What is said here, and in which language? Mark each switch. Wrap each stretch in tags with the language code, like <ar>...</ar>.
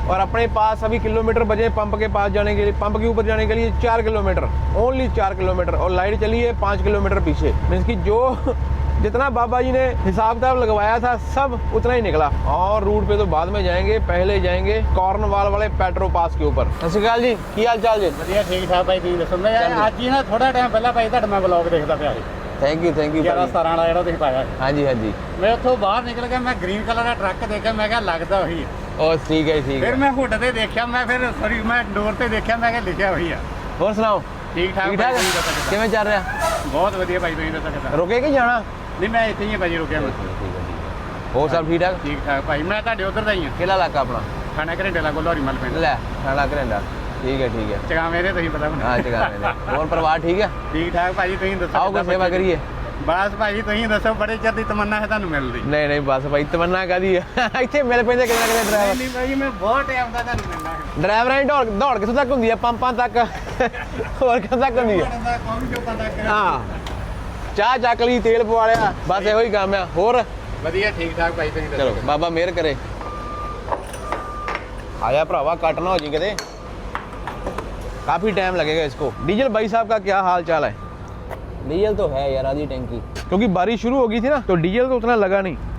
<hi>और अपने पास अभी किलोमीटर बचे पंप के पास जाने के लिए, पंप के ऊपर जाने के लिए 4 किलोमीटर, ओनली 4 किलोमीटर। और लाइट चली है 5 किलोमीटर पीछे। मीन्स की जो जितना बाबा जी ने हिसाब किताब लगवाया था सब उतना ही निकला। और रूट पे तो बाद में जाएंगे, पहले जाएंगे कॉर्नवाल वाले पेट्रो पास के ऊपर।</hi> <pa>सत श्री अकाल जी, की हाल चाल जी? ਵਧੀਆ ਠੀਕ ਠਾਕ ਭਾਈ, ਤੁਸੀਂ ਦੱਸੋ? ਮੈਂ ਅੱਜ ਹੀ ਨਾ ਥੋੜਾ ਟਾਈਮ ਪਹਿਲਾਂ ਭਾਈ ਤੁਹਾਡਾ ਮੈਂ ਬਲੌਗ ਦੇਖਦਾ ਪਿਆ ਸੀ।</pa> <en>thank you</en> <pa>11-17 ਵਾਲਾ ਜਿਹੜਾ ਤੁਸੀਂ ਪਾਇਆ ਸੀ। ਹਾਂਜੀ ਹਾਂਜੀ। ਮੈਂ ਉੱਥੋਂ ਬਾਹਰ ਨਿਕਲ ਗਿਆ, ਮੈਂ ਗ੍ਰੀਨ ਕਲਰ ਦਾ ਟਰੱਕ ਦੇਖਿਆ, ਮੈਂ ਕਿਹਾ ਲੱਗਦਾ ਉਹੀ ਹੈ। ਉਹ ਠੀਕ ਹੈ ਠੀਕ ਫਿਰ ਹੈ। ਮੈਂ ਹੁੱਡ ਤੇ ਦੇਖਿਆ, ਮੈਂ ਫਿਰ ਸੌਰੀ ਮੈਂ ਡੋਰ ਤੇ ਦੇਖਿਆ, ਮੈਂ ਕਿਹਾ ਲਿਖਿਆ ਉਹੀ ਆ। ਹੋਰ ਸੁਣਾਓ, ਠੀਕ ਠਾਕ ਠੀਕ ਠਾਕ ਭਾਈ, ਤੁਸੀਂ ਦੱਸੋ ਕਿੱਦਾਂ? ਕਿਵੇਂ ਚੱਲ ਰਿਹਾ? ਬਹੁਤ ਵਧੀਆ ਭਾਈ, ਤੁਸੀਂ ਦੱਸੋ ਕਿੱਦਾਂ? ਰੁਕੇ ਕਿ ਜਾਣਾ? ਨਹੀਂ ਮੈਂ ਇੱਥੇ ਹੀ ਆ ਭਾਜੀ, ਰੁਕਿਆ ਮੈਂ। ਹੋਰ ਸਭ ਠੀਕ ਠਾਕ? ਠੀਕ ਠਾਕ ਭਾਈ, ਮੈਂ ਤੁਹਾਡੇ ਉਧਰ ਦਾ ਹੀ ਆ, ਕਿਹੜਾ ਇਲਾਕਾ ਆਪਣਾ? ਖਾਣਾ ਘਰੇਂਡੇ ਲਾ ਕੋਲੋਰੀ ਮਲ ਪਿੰਡ। ਲੈ ਖਾਣਾ ਘਰੇਂਡਾ, ਠੀਕ ਹੈ ਠੀਕ ਹੈ। ਚਗਾਵੇਂ ਦੇ ਤੁਸੀਂ ਪਤਾ ਮੈਨੂੰ। ਹਾਂ ਚਗਾਵੇਂ ਦੇ। ਹੋਰ ਪਰਿਵਾਰ ਠੀਕ ਹੈ? ਠੀਕ ਠਾਕ ਭਾਜੀ, ਤੁਸੀਂ ਦੱਸੋ ਆਓ ਕੋਈ ਸੇਵਾ ਕਰੀਏ। ਬਸ ਭਾਜੀ ਤੁਸੀਂ ਦੱਸੋ, ਬੜੇ ਚਿਰ ਦੀ ਤਮੰਨਾ ਹੈ ਤੁਹਾਨੂੰ ਮਿਲਣ ਦੀ। ਨਹੀਂ ਬਸ ਭਾਈ ਤਮੰਨਾ ਕਾਦੀ ਹੈ, ਇੱਥੇ ਮਿਲ ਪੈਂਦੇ ਕਿਤੇ ਨਾ ਕਿਤੇ ਡਰਾਈਵਰ। ਨਹੀਂ ਭਾਜੀ, ਮੈਂ ਬਹੁਤ ਟਾਈਮ ਦਾ ਤੁਹਾਨੂੰ ਮਿਲਣਾ ਹੈ। ਡਰਾਈਵਰਾਂ ਦੀ ਦੌੜ ਕਿੱਥੋਂ ਤੱਕ ਹੁੰਦੀ ਹੈ? ਪੰਪਾਂ ਤੱਕ। ਹੋਰ ਕਿੱਥੋਂ ਤੱਕ ਹੁੰਦੀ ਹੈ? ਹਾਂ ਚਾਹ ਚੱਕ ਲਈ, ਤੇਲ ਪਵਾ ਲਿਆ, ਬਸ ਇਹੋ ਹੀ ਕੰਮ ਆ। ਹੋਰ ਵਧੀਆ ਠੀਕ ਠਾਕ ਭਾਈ, ਤੁਸੀਂ ਚਲੋ ਬਾਬਾ ਮਿਹਰ ਕਰੇ। आया भरावा कट ना हो जी किते,</pa> <hi>काफ़ी टाइम लगेगा इसको। डीजल भाई साहब का क्या हाल चाल है? डीजल तो है यार, आधी टैंकी। क्योंकि बारिश शुरू हो गई थी ना, तो डीजल तो उतना लगा नहीं।</hi>